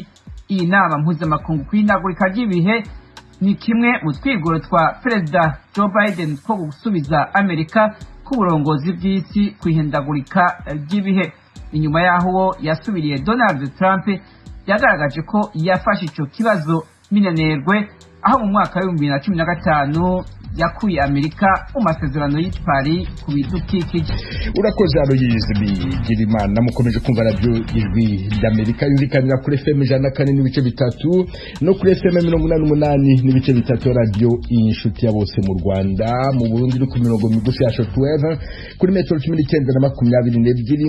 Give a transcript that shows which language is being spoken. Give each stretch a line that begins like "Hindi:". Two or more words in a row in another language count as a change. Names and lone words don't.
Rundi: Iyi nama mpuzamakungu kw'ihindagurika ry'ibihe ni kimwe mu twigoro twa Perezida Joe Biden two gusubiza Amerika ku burongozi bw'isi kw'ihindagurika ry'ibihe. Inyuma yaho yasubiriye Donald Trump yagaragaje ko yafashe ico kibazo minenerwe, aho mu mwaka wa 2015 yakuye Amerika mu masezerano y'i Paris ku bidukikije. Urakoze Aloyizi Bigirimana. Mukomeje kumva radio Ijwi ry'Amerika yumvikanira kuri FM 104.3 no kuri FM 88.3 radio Inshuti ya bose mu Rwanda. Mu Burundi no ku mirongo migufi ya shortwave kuri metero 1922.